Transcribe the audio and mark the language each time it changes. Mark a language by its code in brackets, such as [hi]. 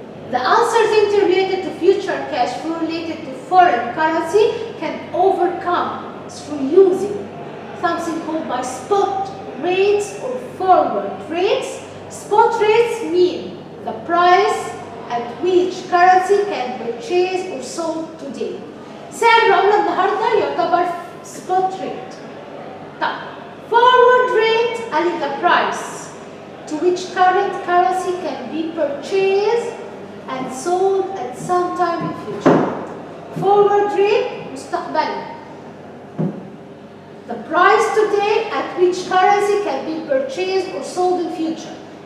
[en] The uncertainty related to future cash flow related to foreign currency can overcome through using something called by spot rates or forward rates. Spot rates mean the price at which currency can be purchased or sold today. [ar] سعر العملة النهارده يعتبر spot rate. [en] طب forward rate [ar] قال لي [en] the price to which current currency can be purchased and sold at some time in future. Forward rate [ar] مستقبلي. [en] The price today at which currency can be purchased or sold in future.